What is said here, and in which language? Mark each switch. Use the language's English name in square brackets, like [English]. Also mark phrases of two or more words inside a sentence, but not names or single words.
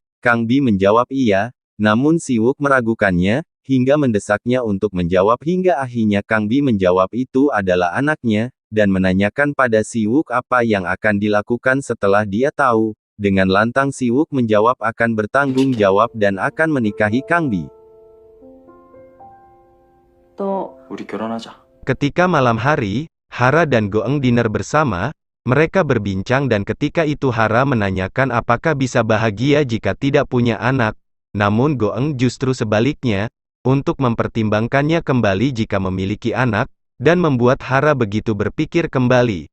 [Indonesian] Kang Bi menjawab iya, namun Si-wook meragukannya, hingga mendesaknya untuk menjawab hingga akhirnya Kang Bi menjawab itu adalah anaknya, dan menanyakan pada Si-wook apa yang akan dilakukan setelah dia tahu. Dengan lantang Si-wook menjawab akan bertanggung jawab dan akan menikahi Kang Bi. [Korean] 우리 결혼하자. [Indonesian] Ketika malam hari, Hara dan Goeng dinner bersama. Mereka berbincang dan ketika itu Hara menanyakan apakah bisa bahagia jika tidak punya anak. Namun Goeng justru sebaliknya, untuk mempertimbangkannya kembali jika memiliki anak, dan membuat Hara begitu berpikir kembali.